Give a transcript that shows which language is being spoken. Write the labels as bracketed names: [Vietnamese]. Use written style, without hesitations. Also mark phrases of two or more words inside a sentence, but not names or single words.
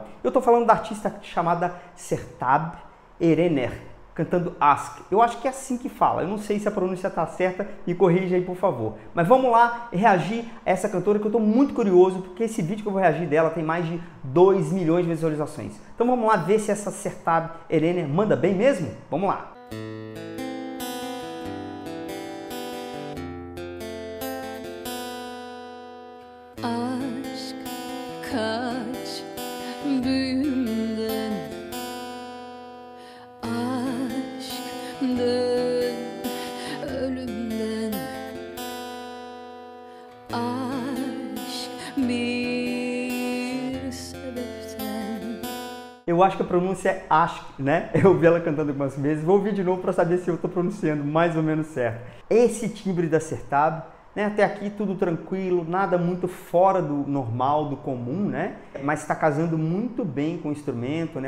[Portuguese] Eu tô falando da artista chamada Sertab Erener, cantando Aşk. Eu acho que é assim que fala. Eu não sei se a pronúncia tá certa, me corrija aí, por favor. Mas vamos lá reagir a essa cantora que eu tô muito curioso, porque esse vídeo que eu vou reagir dela tem mais de 2 milhões de visualizações. Então vamos lá ver se essa Sertab Erener manda bem mesmo? Vamos lá! [Turkish] Aşk kaç büyümden, aşkdan ölümden, aşk bir sebepten. [Portuguese] Eu acho que a pronúncia é Aşk, né? Eu ouvi ela cantando algumas vezes. Vou ouvir de novo para saber se eu estou pronunciando mais ou menos certo. Esse timbre da Sertab, né? Até aqui tudo tranquilo, nada muito fora do normal, do comum, né? Mas está casando muito bem com o instrumento, né?